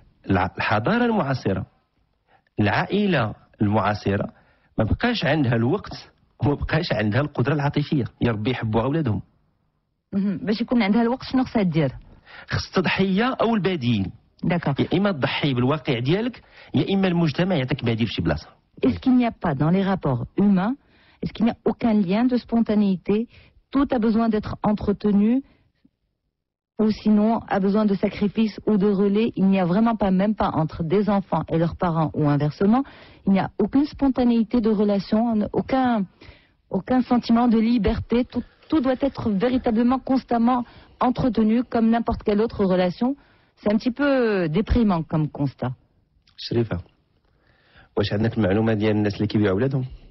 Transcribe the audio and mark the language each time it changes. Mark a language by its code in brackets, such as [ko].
[ar] الحضارة المعاصرة، العائلة المعاصرة ما بقاش عندها الوقت وما بقاش عندها القدرة العاطفية يربي يحبوا أولادهم. باش يكون عندها الوقت شنو خصها دير؟ خص تضحية أو البديل. [fr] D'accord. [ar] يا إما تضحي بالواقع ديالك يا إما المجتمع يعطيك بديل في شي بلاصة. [fr] Est-ce qu'il n'y a pas dans les rapports humains, est-ce qu'il n'y a aucun lien de spontanéité? Tout a besoin d'être entretenu ou sinon a besoin de sacrifices ou de relais. Il n'y a vraiment pas, même pas entre des enfants et leurs parents ou inversement. Il n'y a aucune spontanéité de relation, aucun sentiment de liberté. Tout doit être véritablement constamment entretenu comme n'importe quelle autre relation. C'est un petit peu déprimant comme constat. [ar] شريفة، واش عندك المعلومة ديال الناس اللي كيبيعوا أولادهم؟